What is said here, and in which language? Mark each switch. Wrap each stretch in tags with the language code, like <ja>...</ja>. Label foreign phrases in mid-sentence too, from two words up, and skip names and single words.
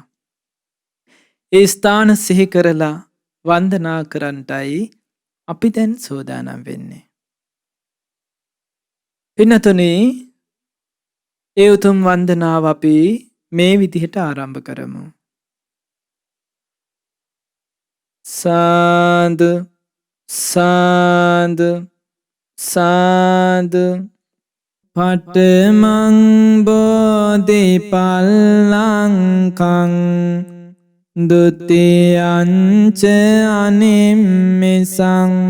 <si>ඒ ස්ථාන සිහි කරලා වන්දනා කරන්නටයි අපි දැන් සූදානම් වෙන්නේ. පින්නතුනි, ඒ උතුම් වන්දනාව අපි මේ විදිහට ආරම්භ කරමු. සාදු සාදු සාදු.</si> <pi>පඨමං බෝධිපල්ලංකං ဒုတိယං ච අනිම්මිසං</pi>